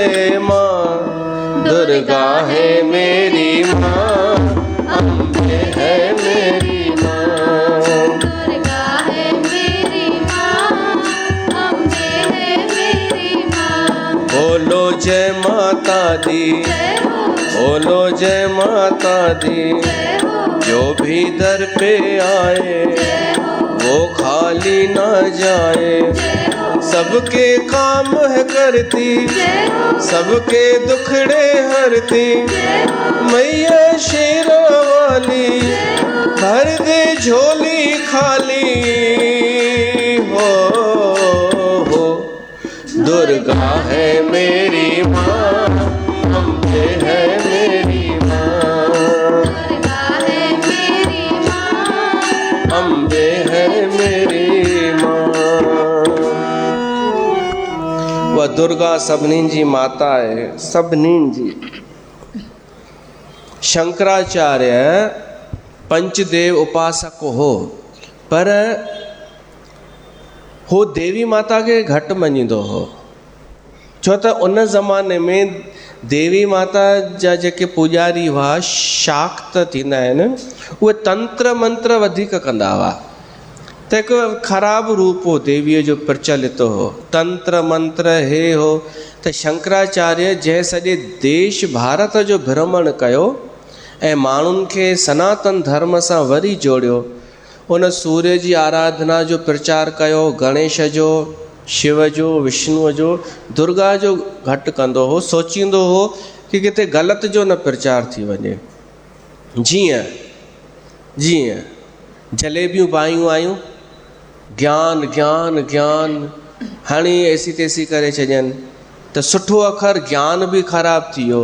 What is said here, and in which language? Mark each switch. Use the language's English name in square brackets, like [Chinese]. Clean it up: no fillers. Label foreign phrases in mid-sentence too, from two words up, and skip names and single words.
[Hindi] माँ दुर्गा है मेरी माँ, अम्बे है मेरी माँ। दुर्गा है मेरी माँ, अम्बे है मेरी माँ। बोलो जय माता दी, जय हो, बोलो जय माता दी। जय हो, जो भी दर पे आए जय हो, वो खाली ना जाए। जय हो, सबके काम है करती, जय हो, सबके दुखड़े हरती। जय हो, मैया शेरा वाली भर दे झोली खाली। हो दुर्गा है मेरी माँ, अम्बे है मेरी माँ। दुर्गा है मेरी माँ, अम्बे है मेरी माँ। [Sindhi] वह दुर्गा सभिनी जी माता है, सभिनी जी। शंकराचार्य पंचदेव उपासक हो, पर हो देवी माता खे घटि मञींदो हो। छो त उन ज़माने में देवी माता जा जेके पुॼारी हुआ, शाक्त थींदा आहिनि, उहे तंत्र मंत्र वधीक कंदा हुआ। त हिकु ख़राबु रूप हो देवीअ जो प्रचलित हो, तंत्र मंत्र हे हो। त शंकराचार्य जंहिं सॼे देश भारत जो भ्रमण कयो ऐं माण्हुनि खे सनातन धर्म सां वरी जोड़ियो। उन सूर्य जी आराधना जो प्रचार कयो, गणेश जो, शिव जो, विष्णुअ जो, दुर्गा जो घटि कंदो हो। सोचींदो हो कि किथे ग़लति जो न प्रचार थी वञे। जीअं जीअं जलेबियूं पायूं आहियूं, ज्ञान ज्ञान ज्ञान, हाणे ऐसी तेसी करे छॾनि त सुठो अखर ज्ञान बि ख़राबु थी वियो।